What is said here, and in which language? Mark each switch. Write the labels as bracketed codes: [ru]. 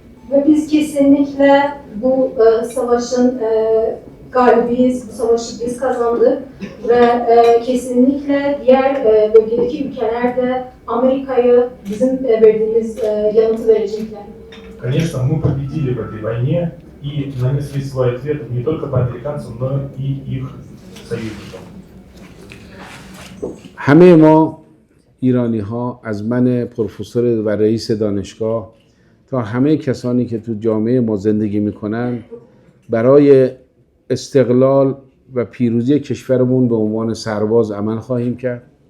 [tr] Ve biz kesinlikle bu savaşın galibiyiz, bu savaşı biz kazandık ve kesinlikle diğer bölgedeki ülkeler de Amerika'ya bizim verdiğimiz yanıtı verecekler. [ru] Конечно, мы победили в этой войне и нанесли свой ответ не только по американцам, но и их союзникам. [fa] همه ما ایرانی ها از من پروفسور و رئیس دانشگاه تا همه کسانی که تو جامعه ما زندگی میکنن برای استقلال و پیروزی کشورمون به عنوان سرباز عمل خواهیم کرد.